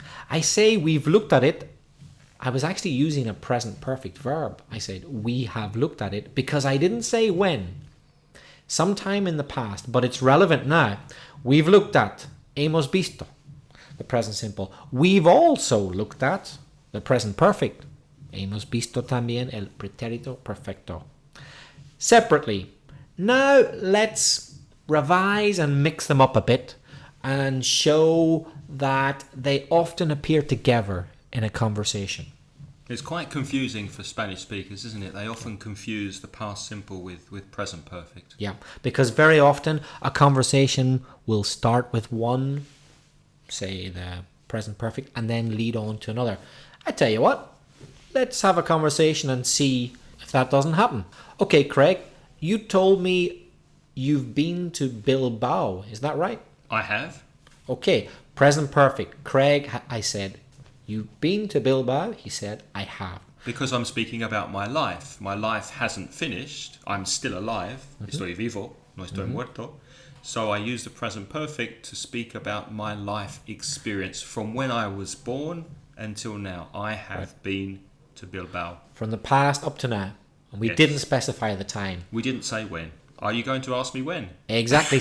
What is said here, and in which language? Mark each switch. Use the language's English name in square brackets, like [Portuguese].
[English] I say we've looked at it. I was actually using a present perfect verb. I said we have looked at it because I didn't say when. Sometime in the past, but it's relevant now. We've looked at [Spanish] hemos visto, [English] the present simple. We've also looked at the present perfect. [Spanish] Hemos visto también el pretérito perfecto. [English] Separately. Now let's revise and mix them up a bit and show that they often appear together in a conversation. It's quite confusing for Spanish speakers, isn't it? They often confuse the past simple with present perfect. Yeah, because very often a conversation will start with one, say the present perfect, and then lead on to another. I tell you what, let's have a conversation and see if that doesn't happen. Okay, Craig, you told me you've been to Bilbao, is that right? I have. Okay, present perfect. Craig, I said, you've been to Bilbao? He said, I have. Because I'm speaking about my life. My life hasn't finished. I'm still alive. [Spanish] Estoy vivo, no estoy muerto. [English] So I use the present perfect to speak about my life experience from when I was born until now. I have been to Bilbao. From the past up to now. And we didn't specify the time. We didn't say when. Are you going to ask me when? Exactly.